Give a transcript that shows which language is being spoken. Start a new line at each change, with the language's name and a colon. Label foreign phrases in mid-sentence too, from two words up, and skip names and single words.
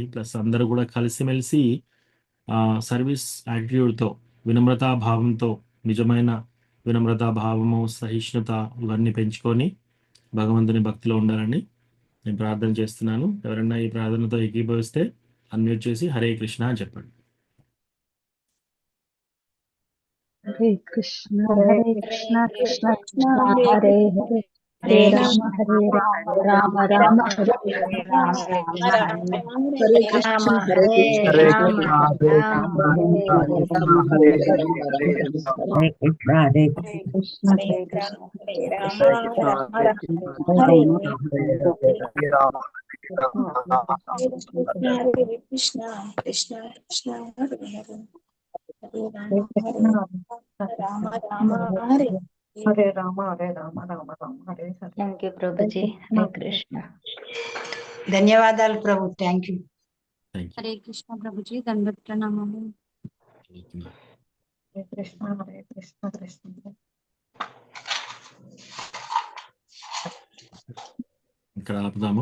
Telugu: ప్లస్ అందరూ కూడా కలిసిమెలిసి
English: service attitudeతో,
Telugu: వినమ్రతా భావంతో, నిజమైన వినమ్రతా భావము, సహిష్ణుత ఇవన్నీ పెంచుకొని భగవంతుని భక్తిలో ఉండాలని నేను ప్రార్థన చేస్తున్నాను. ఎవరైనా ఈ ప్రార్థనతో ఏకీభవిస్తే అన్మ్యూట్ చేసి
Sanskrit: హరే కృష్ణ
Telugu: అని చెప్పండి.
Sanskrit: హరే కృష్ణ కృష్ణ కృష్ణ హరే హరే, హరే రామ రామ రామ హరే హరే, హరే కృష్ణ హరే కృష్ణ హరే కృష్ణ కృష్ణ కృష్ణ హరే రామ హరే రామ రామ రామ హరే హరే.
English: Thank you prabhuji.
Sanskrit: హరే కృష్ణ.
Telugu: ధన్యవాదాలు ప్రభు.
English: Thank you.
Sanskrit: హరే కృష్ణ
Telugu: ప్రభుజీ, దండవత్ ప్రణామాలు.
Sanskrit: హరే కృష్ణ హరే కృష్ణ కృష్ణ.
Telugu: ఇక్కడ ఆపుదాము.